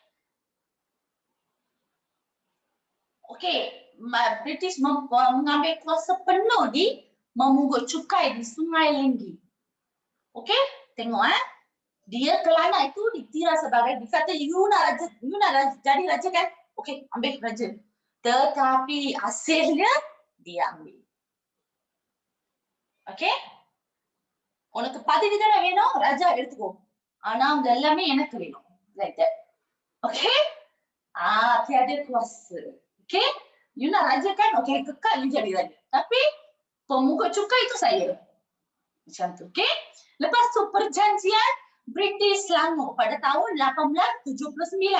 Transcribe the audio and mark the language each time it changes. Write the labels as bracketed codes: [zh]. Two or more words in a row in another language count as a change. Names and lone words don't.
[ms] Okey, British mengambil kuasa penuh di memungut cukai di Sungai Lenggi. Okey? Tengok Dia Kelana itu dikira sebagai, dikata you nak jadi raja kan? Okey, ambil raja. Tetapi hasilnya dia ambil. Okey? [ta] உனக்கு பதவி தானே வேணும், ராஜா எடுத்துக்கோ. ஆனா அவங்க எல்லாமே எனக்கு வேணும். [en] Like that. Okay? [ms] Tiada kuasa. Okay? You nak raja kan? Okay, kekal you jadi raja. Tapi pemungut cukai itu saya. Macam tu. Okay? Lepas tu perjanjian British Selangor pada tahun 1879.